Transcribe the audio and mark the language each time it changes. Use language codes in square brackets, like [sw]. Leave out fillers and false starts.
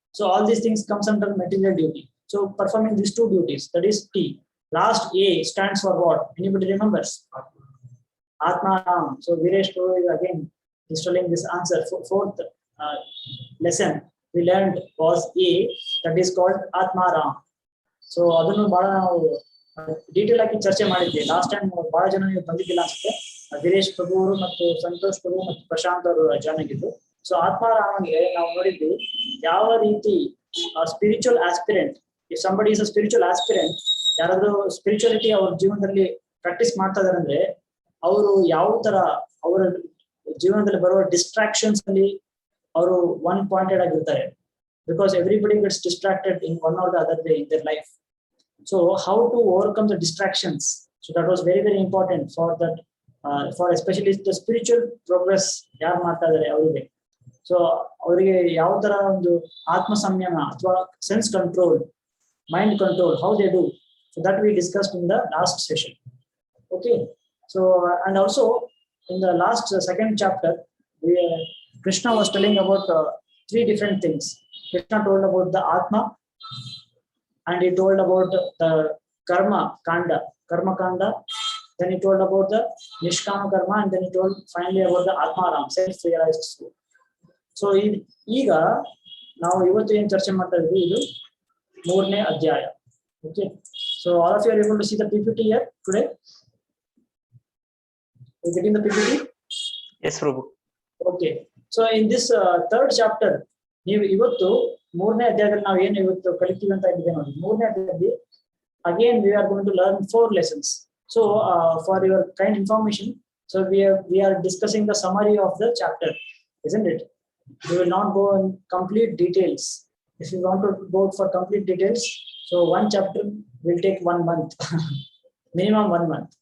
[en] So all these things comes under material duty. So performing these 2 duties, that is T. Last A stands for what? Anybody remembers? Atmanam. So Viresh is again is telling this answer. Fourth lesson we learned was A, that is called Atmaram. [kn] So ಅದನ್ನು ಬಹಳ ನಾವು detail ಆಗಿ ಚರ್ಚೆ ಮಾಡಿದ್ವಿ. Last time ಬಹಳ ಜನ ನೀವು ಬಂದಿದ್ದಿಲ್ಲ ಅನ್ಸುತ್ತೆ. ವಿರೇಶ್ ಪ್ರಭು ಅವರು ಮತ್ತು ಸಂತೋಷ್ ಪ್ರಭು ಮತ್ತು ಪ್ರಶಾಂತ್ ಅವರು ಜಾಯ್ನ್ ಆಗಿದ್ರು. ಸೊ ಆತ್ಮಾರಾಮನಿಗೆ ನಾವು ನೋಡಿದ್ವಿ ಯಾವ ರೀತಿ spiritual aspirant, [en] if somebody is a spiritual aspirant, [kn] ಯಾರಾದ್ರೂ ಸ್ಪಿರಿಚುಯಾಲಿಟಿ ಅವ್ರ ಜೀವನದಲ್ಲಿ ಪ್ರಾಕ್ಟೀಸ್ ಮಾಡ್ತಾ ಇದಾರೆ ಅಂದ್ರೆ ಅವರು ಯಾವ ತರ ಅವರ ಜೀವನದಲ್ಲಿ ಬರುವ ಡಿಸ್ಟ್ರಾಕ್ಷನ್ಸ್ ಅಲ್ಲಿ ಅವರು ಒನ್ ಪಾಯಿಂಟೆಡ್ ಆಗಿರ್ತಾರೆ. [en] Because everybody gets distracted in one or the other way in their life. So how to overcome the distractions, so that was very very important for that, for especially the spiritual progress [kn] ಯಾರು ಮಾಡ್ತಾ ಇದಾರೆ ಅವರಿಗೆ. So ಅವರಿಗೆ ಯಾವ ತರ ಒಂದು ಆತ್ಮ ಸಂಯಮ ಅಥವಾ sense control, mind control, [en] How they do. So that we discussed in the last session. Okay. So and also in the last second chapter, Krishna was telling about 3 different things. Krishna told about the Atma, and he told about the Karma Kanda, then he told about the Nishkama Karma, and then he told finally about the Atmaram, self-realized soul. [kn] So ಈಗ ನಾವು ಇವತ್ತು ಏನು ಚರ್ಚೆ ಮಾಡ್ತಾ ಇದ್ವಿ, ಇದು 3ನೇ ಅಧ್ಯಾಯ. [en] Okay, so all of you are able to see the PPT here today. You getting the PPT? Yes, Prabhu. Okay, so in this third chapter, [kn] ನೀವು ಇವತ್ತು 3ನೇ ಅಧ್ಯಾಯದಲ್ಲಿ ನಾವು ಏನು ಇವತ್ತು ಕಲಿತೀವಿ ಅಂತ ಇದ್ದೀವಿ ನೋಡಿ. 3ನೇ ಅಧ್ಯಾಯದಲ್ಲಿ [en] again we are going to learn 4 lessons. So for your kind information, so we are discussing the summary of the chapter, isn't it? We will not go in complete details. If you want to go for complete details, so one chapter will take 1 month, minimum 1 month.